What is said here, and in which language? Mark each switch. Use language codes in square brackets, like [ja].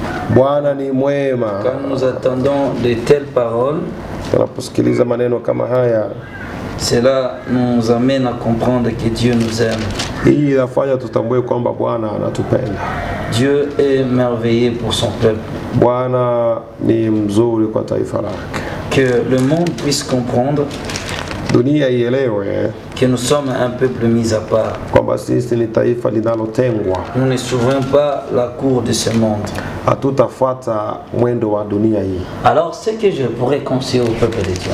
[sw] Bwana ni mwema. [fr] Quand nous attendons de telles paroles, [sw] tunaposikiliza maneno kama haya, [fr] cela nous amène à comprendre que Dieu nous aime. [sw] Hii inafanya tutambue kwamba Bwana anatupenda. [fr] Dieu est merveilleux pour son peuple. [sw] Bwana ni mzuri kwa taifa lake. [fr] Que le monde puisse comprendre [sw] dunia ielewe [fr] que nous sommes un peuple mis à part. [sw] Kwamba sisi ni taifa linalotengwa. [fr] Nous ne suivons pas la cour de ce monde. [sw] Hatutafuata mwendo wa dunia hii. [fr] Alors ce que je pourrais conseiller au peuple de Dieu,